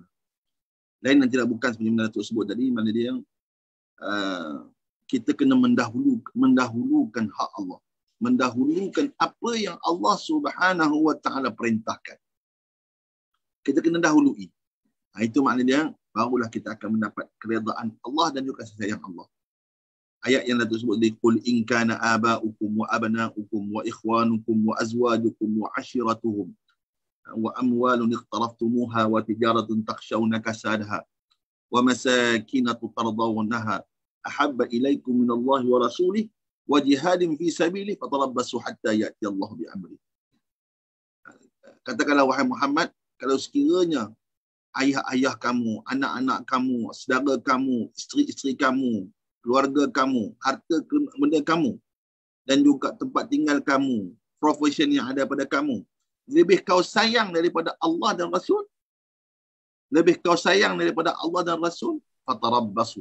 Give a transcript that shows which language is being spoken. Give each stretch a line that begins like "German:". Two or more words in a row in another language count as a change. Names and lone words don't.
Malay: Lain dan tidak bukan seperti mana Datuk sebut tadi, mana dia kita kena mendahulukan hak Allah. Mendahulukan apa yang Allah
Arabic: سبحانه وتعالى
Malay: perintahkan. Kita kena dahului. Itu makna dia, barulah kita akan mendapat keredaan Allah dan juga kasih sayang Allah. Ayat yang Datuk sebut di
Arabic: قل إن كان آباؤكم وأبناؤكم وإخوانكم وأزواجكم وعشيرتهم وأموال اقترفتموها وتجارة تخشون كسادها ومساكن ترضونها أحب إليكم من الله ورسوله وجهاد في سبيله فتربصوا حتى يأتي الله بأمره.
Malay: Katakanlah wahai Muhammad, kalau sekiranya ayah-ayah kamu, anak-anak kamu, saudara kamu, isteri-isteri kamu, keluarga kamu, harta benda kamu, dan juga tempat tinggal kamu, profession yang ada pada kamu, lebih kau sayang daripada Allah dan Rasul, lebih kau sayang daripada Allah dan Rasul, fatarabbasu.